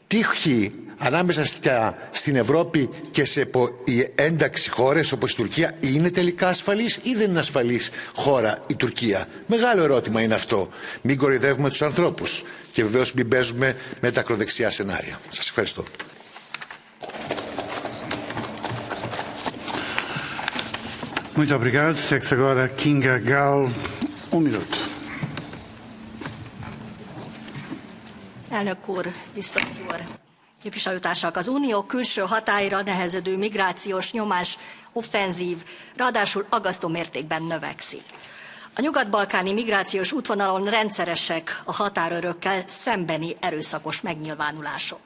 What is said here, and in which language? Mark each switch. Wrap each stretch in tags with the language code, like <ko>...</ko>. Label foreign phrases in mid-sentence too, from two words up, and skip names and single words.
<el>τύχη ανάμεσα στην Ευρώπη και σε ένταξη χώρες όπως η Τουρκία είναι τελικά ασφαλής ή δεν είναι ασφαλής χώρα η Τουρκία? Μεγάλο ερώτημα είναι αυτό. Μην κοροϊδεύουμε τους ανθρώπους και βεβαίως μην παίζουμε με τα ακροδεξιά σενάρια. Σας ευχαριστώ.</el> <pt>Muito obrigado. Segue-se agora Kinga Gál, minuto.</pt> <hu>Elnök úr, biztos úr, képviselőtársak, az unió külső hatáira nehezedő migrációs nyomás offenzív, ráadásul aggasztó mértékben növekszik. A nyugat-balkáni migrációs útvonalon rendszeresek a határőrökkel szembeni erőszakos megnyilvánulások.</hu>